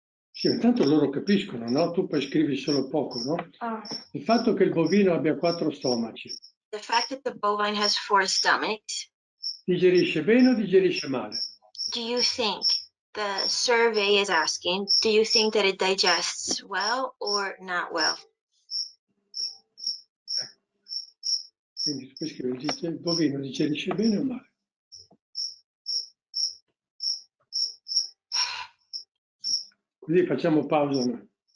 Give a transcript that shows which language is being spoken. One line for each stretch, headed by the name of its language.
Italian: Sì, intanto loro capiscono, no? Tu poi scrivi solo poco, no? Ah. Il fatto che il bovino abbia 4 stomaci.
English: The fact that the bovine has 4 stomachs.
Italian: Digerisce bene o digerisce male?
English: Do you think, the survey is asking, do you think that it digests well or not well?
Italian: Quindi tu puoi scrivere, il bovino digerisce bene o male? Così facciamo pausa noi.